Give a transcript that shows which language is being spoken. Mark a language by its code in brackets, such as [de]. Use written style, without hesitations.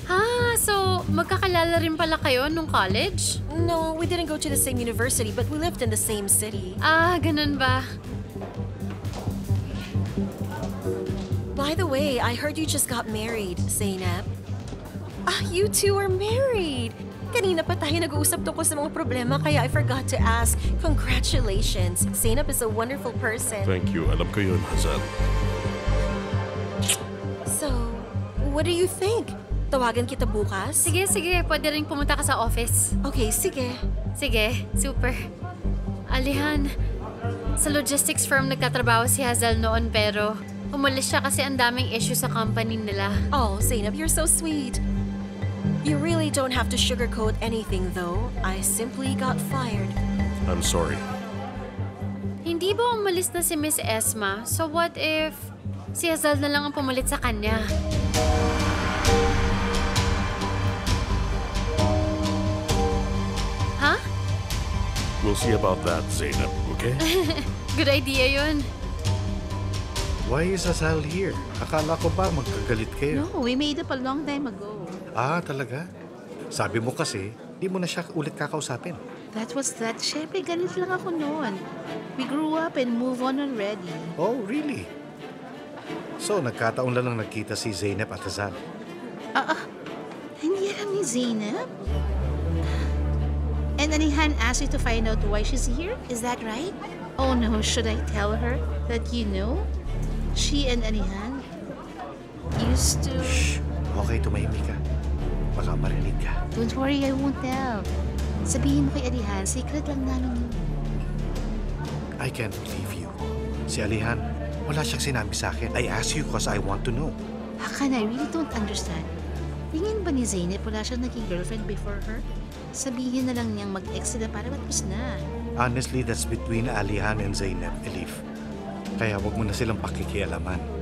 [tl] Ha, so magkakalala rin pala kayo nung college? [en] No, we didn't go to the same university, but we lived in the same city. [tl] Ah, ganun ba? [en] By the way, I heard you just got married, Zainab. Ah, you two are married! [tl] Kanina pa tayo nag-uusap tungkol sa mga problema kaya [en] I forgot to ask. Congratulations! Zainab is a wonderful person. Thank you. [tl] Alam ko yun, Hazal. [en] So, what do you think? [tl] Tawagan kita bukas? Sige, pwede rin pumunta ka sa office. Okay, sige. Sige, super. Alihan, sa logistics firm nagtatrabaho si Hazal noon pero umalis siya kasi ang daming issue sa company nila. [en] Oh, Zainab, you're so sweet. You really don't have to sugarcoat anything, though. I simply got fired. I'm sorry. [tl] Hindi ba umalis na si Miss Esma? [en] So what if [tl] si Hazal na lang ang pumalit sa kanya? Ha? [en] We'll see about that, Zainab, okay? Good idea [tl] yun. [en] Why is Azal here? [tl] Akala ko ba magkagalit kayo? [en] No, we made up a long time ago. [tl] Ah, talaga? Sabi mo kasi, di mo na siya ulit kakausapin. [en] That was that. [tl] Siyempre, galit lang ako noon. [en] We grew up and move on already. Oh, really? [tl] So, nagkataon lang nagkita si Zainab at Azal. Hindi alam ni Zainab? [en] And Anihan asked you to find out why she's here? Is that right? Oh no, should I tell her that you know? She and Anihan used to... [tl] Shh! Okay, tumahimik ka. Baka marinig ka. [en] Don't worry, I won't tell. [tl] Sabihin mo kay Anihan, secret lang namin yun. [en] I can't believe you. [tl] Si Alihan, wala siyang sinabi sa akin. [en] I asked you because I want to know. Hakan, I really don't understand. [tl] Tingin ba ni Zainab wala siyang naging girlfriend [en] before her? [tl] Sabihin na lang niyang mag-ex sila para matapos na. [en] Honestly, that's between Alihan and Zainab, [tl] Elif. Kaya wag mo na silang pakikialaman.